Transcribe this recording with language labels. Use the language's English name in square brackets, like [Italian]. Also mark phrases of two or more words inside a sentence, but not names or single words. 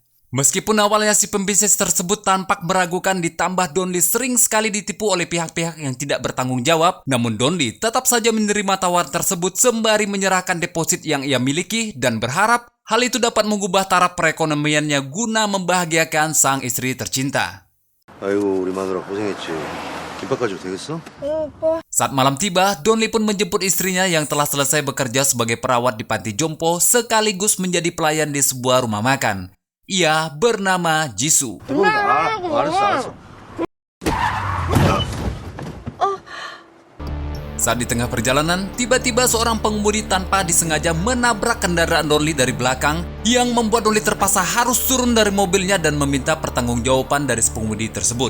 [Indonesian] Meskipun awalnya si pembisnis tersebut tampak meragukan, ditambah Don Lee sering sekali ditipu oleh pihak-pihak yang tidak bertanggung jawab, namun Don Lee tetap saja menerima tawaran tersebut sembari menyerahkan deposit yang ia miliki dan berharap hal itu dapat mengubah taraf perekonomiannya guna membahagiakan sang istri tercinta. [Korean] 아이고 우리 마누라 고생했지. 김밥까지 되겠어? [Indonesian] Saat malam tiba, Don Lee pun menjemput istrinya yang telah selesai bekerja sebagai perawat di panti jompo sekaligus menjadi pelayan di sebuah rumah makan. Ia bernama Jisoo. [Korean] 알았어. [Indonesian] Saat di tengah perjalanan, tiba-tiba seorang pengemudi tanpa disengaja menabrak kendaraan Don Lee dari belakang, yang membuat Don Lee terpaksa harus turun dari mobilnya dan meminta pertanggungjawaban dari si pengemudi tersebut.